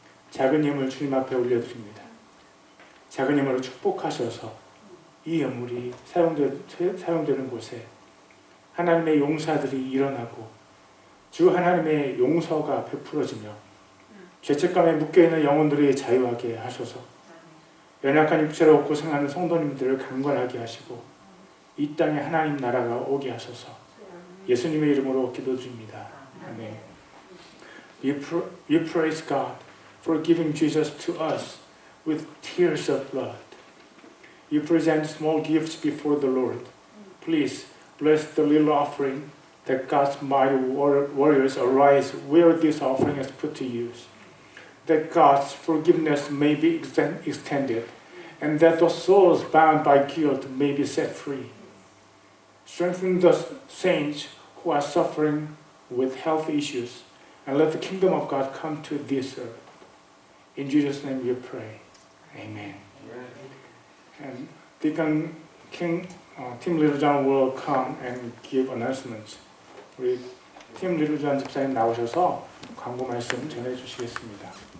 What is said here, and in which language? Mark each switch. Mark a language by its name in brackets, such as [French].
[Korean] 작은 힘을 주님 앞에 올려드립니다. 작은 힘으로 축복하셔서 이 예물이 사용되는 곳에 하나님의 용사들이 일어나고 주 하나님의 용서가 베풀어지며 죄책감에 묶여있는 영혼들이 자유하게 하소서. 연약한 육체로 고생하는 성도님들을 강건하게 하시고 이 땅에 하나님 나라가 오게 하소서. 예수님의 이름으로 기도드립니다. 아멘. [English] We praise God for giving Jesus to us with tears of blood. You present small gifts before the Lord. Please bless the little offering that God's mighty warriors arise where this offering is put to use. That God's forgiveness may be extended and that the souls bound by guilt may be set free. Strengthen the saints who are suffering with health issues, and let the kingdom of God come to this earth. In Jesus' name we pray. Amen. And Deacon King, Tim 리루잔 will come and give announcements. [Korean] 우리 팀 리루잔 집사님 나오셔서 광고 말씀 전해 주시겠습니다.